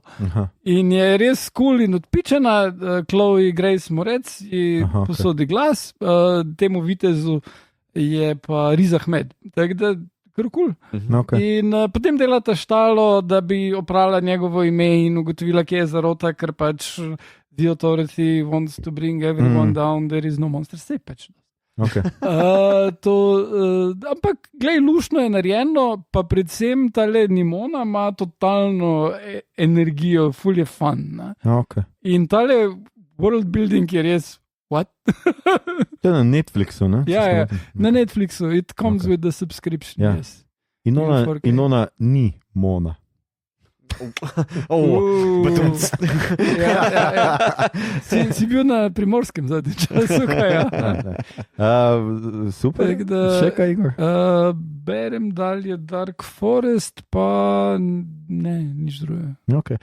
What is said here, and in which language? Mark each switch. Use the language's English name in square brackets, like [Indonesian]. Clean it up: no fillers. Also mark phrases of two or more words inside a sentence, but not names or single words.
[Slovenian] In je res cool in odpičena, Chloe Grace Moretz ji posodi glas, temu vitezu je pa Riz Ahmed, tako da kar kul. In potem delata štalo, da bi oprala njegovo ime in ugotovila, kje je zarota, ker pač [English] the authority wants to bring everyone down, there is no monster, [Slovenian] sej pač. Ampak, glej, luštno je narejeno, pa predvsem tale Nimona ima totalno energijo, ful je fun. In tale [English] world building [Slovenian] je res what? To je na Netflixu, ne? Ja, na Netflixu. [English] It comes with the subscription, yes. [Slovenian] In ona ni Mona. Si bil na Primorskem zadnji času, kaj ja? Super, še kaj, Igor? Berem dalje Dark Forest, pa ne, nič druge.